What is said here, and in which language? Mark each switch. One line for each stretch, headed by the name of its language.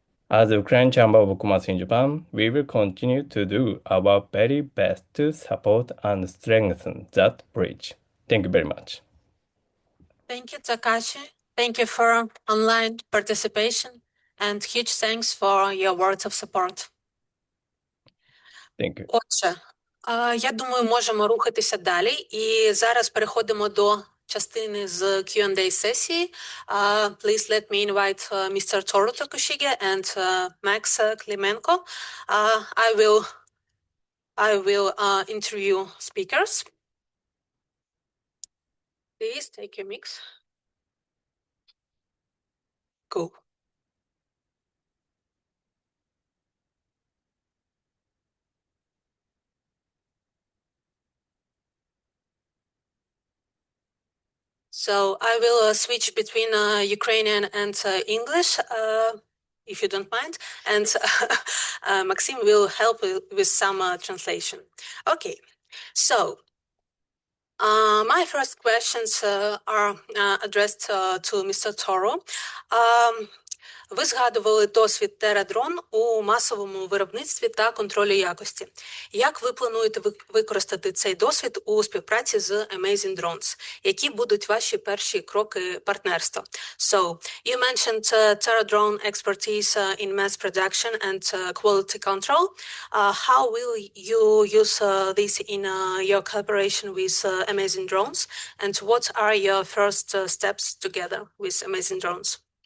English: As the Ukraine Chamber of Commerce in Japan, we will continue to do our very best to support and strengthen that bridge. Thank you very much. Thank you, Takashi. Thank you for online participation and huge thanks for your words of support. Thank you.
Ukrainian: Отже, я думаю, можемо рухатися далі. І зараз переходимо до частини з Q&A сесії.
English: Please let me invite Mr. Toru Tokushige and Max Klymenko. I will interview speakers. Please take your mix. Go. So I will switch between Ukrainian and English, if you don't mind, and Maksym will help with some translation. Okay, so my first questions are addressed to Mr. Toru.
Ukrainian: Ви згадували досвід Terra Drone у масовому виробництві та контролі якості. Як ви плануєте використати цей досвід у співпраці з Amazing Drones? Які будуть ваші перші кроки партнерства?
English: So, you mentioned Terra Drone expertise in mass production and quality control. How will you use this in your collaboration with Amazing Drones? And what are your first steps together with Amazing Drones?